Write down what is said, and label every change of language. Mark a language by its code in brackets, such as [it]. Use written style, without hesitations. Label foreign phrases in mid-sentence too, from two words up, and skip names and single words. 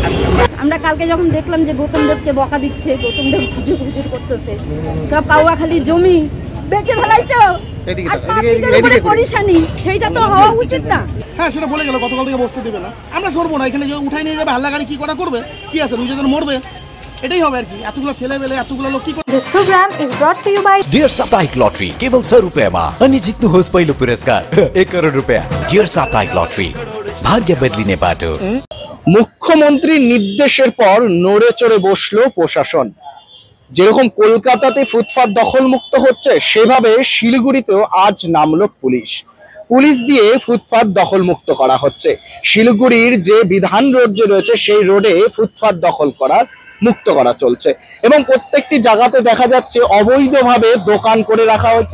[bn] আমরা কালকে যখন দেখলাম যে গৌতম দেবকে বকা দিচ্ছে, গৌতম দেব হুজুর করতেছে, সব কাউয়াখালী জমি বেচে ফেলাইছো, এদিকে পরিশানি, সেইটা তো হওয়া উচিত না। হ্যাঁ, সেটা বলে গেল গতকাল থেকে বসতে দেবে না। আমরা সরবো না, এখানে যে উঠাই নিয়ে যাবে, হাল্লা গাড়ি কি করা করবে, কি আছে দুজন মরবে, এটাই হবে আর কি। এতগুলো ছেলে পেলে এতগুলো লোক কি করবে? [en] This program is brought to you by [ne] Dear Saptaik Lottery केवल 100 रुपयामा अनि जित्नुहोस् पहिलो पुरस्कार 1 करोड रुपैयाँ। Dear Saptaik Lottery भाग्य बदलिने बाटो। [bn] মুখ্যমন্ত্রীর নির্দেশের পর নড়ে চড়ে বসলো প্রশাসন। যেরকম কলকাতাতে ফুটপাত দখল মুক্ত হচ্ছে, সেভাবে শিলিগুড়িতেও আজ নামলো পুলিশ। পুলিশ দিয়ে ফুটপাত দখল মুক্ত করা হচ্ছে। শিলিগুড়ির যে বিধান রোড যে রয়েছে, সেই রোডে ফুটপাত দখল করার মুক্ত করা চলছে এবং প্রত্যেকটি জায়গাতে দেখা যাচ্ছে অবৈধভাবে দোকান করে রাখা হচ্ছে।